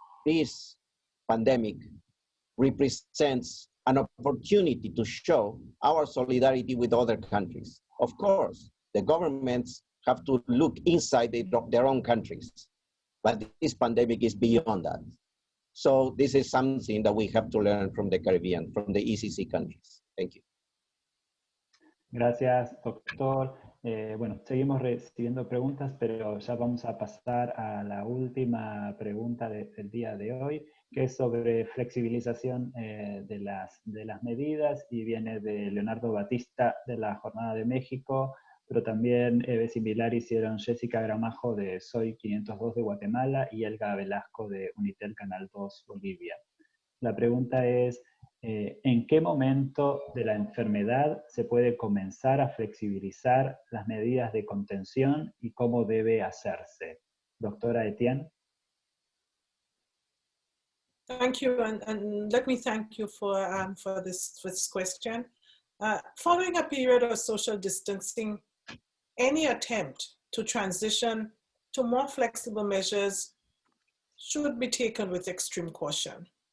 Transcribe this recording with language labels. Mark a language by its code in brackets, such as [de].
[en] This pandemic represents an opportunity to show our solidarity with other countries. Of course, the governments have to look inside their own countries, but this pandemic is beyond that. So this is something that we have to learn from the Caribbean, from the ECC countries. Thank you. [es] Gracias, doctor. Bueno, seguimos recibiendo preguntas, pero ya vamos a pasar a la última pregunta del día de hoy, que es sobre flexibilización de las medidas, y viene de Leonardo Batista de la Jornada de México, pero también similar hicieron Jessica Gramajo de Soy 502 de Guatemala y Elga Velasco de Unitel Canal 2 Bolivia. La pregunta es, ¿en qué momento de la enfermedad se puede comenzar a flexibilizar las medidas de contención y cómo debe hacerse? Doctora Etienne. [en] Thank you, and let me thank you for this question. Following a period of social distancing, any attempt to transition to more flexible measures should be taken with extreme caution.